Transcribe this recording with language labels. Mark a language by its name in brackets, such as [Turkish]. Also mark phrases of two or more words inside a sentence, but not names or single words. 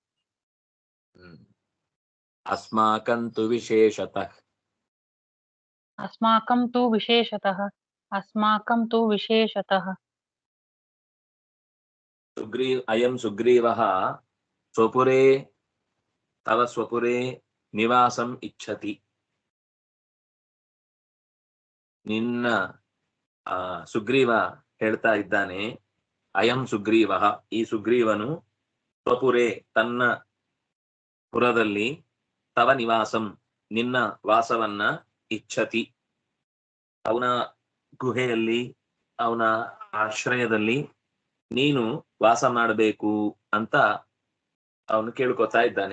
[Sanskrit] ಅಸ್ಮಾಕಂ ತು ವಿಶೇಷತಃ, ಅಸ್ಮಾಕಂ ತು ವಿಶೇಷತಃ, ಅಸ್ಮಾಕಂ ತು ವಿಶೇಷತಃ ಅಯಂ ಸುಗ್ರೀವಃ ಸ್ವಪುರೇ ತವ ಸ್ವಪುರೇ ನಿವಾಸಂ ಇಚ್ಛತಿ. [Kannada] ನಿನ್ನ ಸುಗ್ರೀವ ಹೇಳ್ತಾ ಇದ್ದಾನೆ, [Sanskrit] ಅಯಂ ಸುಗ್ರೀವಃ [Kannada] ಈ ಸುಗ್ರೀವನು, ಸ್ವಪುರೇ ತನ್ನ ಪುರದಲ್ಲಿ, [Sanskrit] ತವ ನಿವಾಸಂ [Kannada] ನಿನ್ನ ವಾಸವನ್ನ, ಇಚ್ಛತಿ ಅವನ ಗುಹೆಯಲ್ಲಿ, ಅವನ ಆಶ್ರಯದಲ್ಲಿ ನೀನು ವಾಸ ಮಾಡಬೇಕು ಅಂತ ಅವನು ಕೇಳ್ಕೊತಾ ಇದ್ದಾನೆ.